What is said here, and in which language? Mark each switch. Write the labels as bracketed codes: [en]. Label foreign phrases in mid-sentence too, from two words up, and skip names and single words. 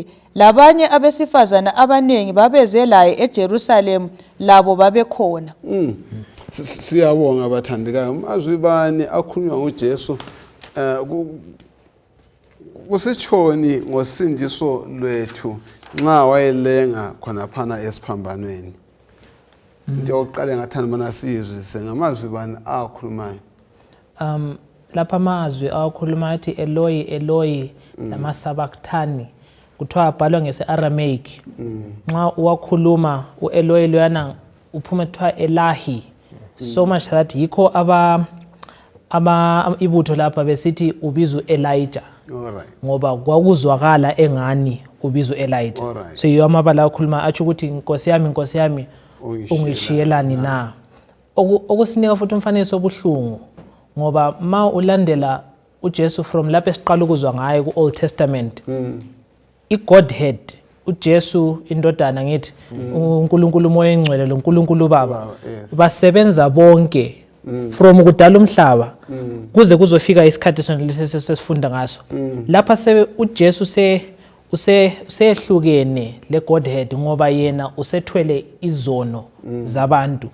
[nd] Labanye abesifazana abanengi babeze laye eJerusalem labo babekhona. Siyabonga abathandekayo amazwi bani akhulunywa nguJesu kusitshoni ngosindiso lwethu nxa wayelenga khona phana esiphambanweni. Into yokuqala ngathanda mana sizwe ngamazwi bani akhulumayo. Lapha amazwi akhuluma athi [arc] Eloi Eloi lama sabachthani [nd] kuthiwa abhalwa ngesi-Aramaic. Nxa uwakhuluma uEloi loyana uphuma kuthiwa Elahi. [en] So much that [nd] yikho ibutho lapha besithi ubizu Elijah. Ngoba kwakuzwakala engani ubizu Elijah. So yiyo amabala akhuluma athi ukuthi Nkosi yami ungishiyelani na. Okusinika futhi umfanekiso obuhlungu ngoba ma ulandela uJesu from lapho esiqala ukuzwa ngaye ku- [en] Old Testament. [nd] I-Godhead uJesu indodana ngithi uNkulunkulu Moya Engcwele lo uNkulunkulu Baba basebenza bonke from kudala umhlaba kuze kuzofika isikhathi sonalesi sesifunda ngaso. Lapha uJesu usehlukene le-Godhead ngoba yena usethwele izono zabantu.